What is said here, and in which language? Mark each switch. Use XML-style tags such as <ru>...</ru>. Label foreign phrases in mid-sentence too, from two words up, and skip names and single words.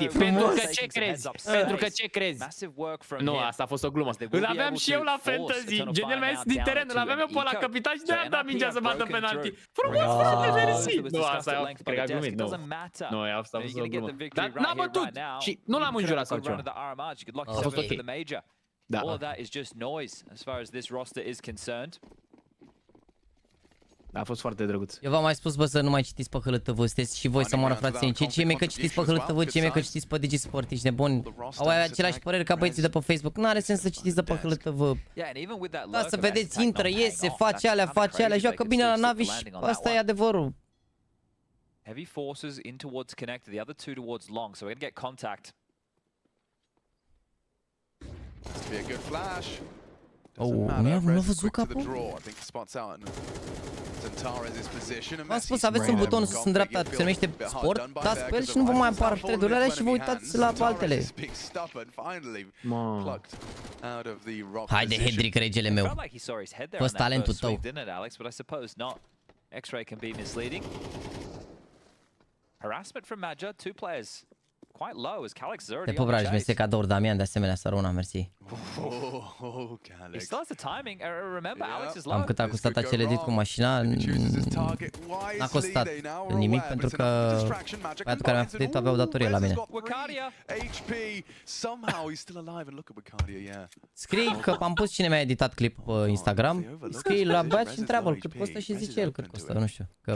<ro>Pentru că ce crezi? Pentru că ce crezi? Nu, asta a fost o glumă. Îl aveam și eu la Fantasy. Genel mi-a zis din teren, îl aveam eu pe ăla capitan și de-aia am dat mingea să bată penalti. Frumos, foarte mersi. Nu, asta cred că a glumit, nu. Nu, asta a fost o glumă. Dar n-a bătut și nu l-am înjurat sau ceva. A fost ok. Da.</ro> <en>All of that is just noise as far as this roster is concerned.</en> <ro>A fost foarte drăguț. Eu v-am mai spus, bă, să nu mai citiți pe HLTV, sunteți și voi să moară frații. Ce mei că citiți pe HLTV, ce mei că citiți pe DigiSport, ești nebuni. Au aceleași păreri ca băieții de pe Facebook. N-are sens să citiți de pe HLTV. Da, să vedeți, intră, iese, face alea, joacă bine la NaVi și asta e adevărul.</ro> <en>Heavy forces in towards connect, the other two towards long, so we're going to get contact. Must be a good flash.</en> <ro>Nu a văzut capul? V-am spus, aveți un buton sus în dreapta, se numește Sport, dați pe el și nu vă mai apar thread-urile alea și vă uitați la altele. Haide, Hedrick, regele meu. Fă-ți talentul tău.</ro> <en>X-ray can be misleading. Harassment from Maja, 2 players. Quite low as Calix is already.</en> <ro>Te pup, Raj, mersi cadouri, Damian, de asemenea, Saruna, mersi.</ro> <en>He still has the timing. Remember, Alex is low.</en> <ro>Am cât a costat acel edit cu mașina, n-a costat nimic pentru că băiatul care mi-a făcut avea o datorie la mine. Scrii că am pus cine mi-a editat clip pe Instagram, scrii la băiat și întreabă-l cât costă și zice el cât costă, nu știu, că...</ro>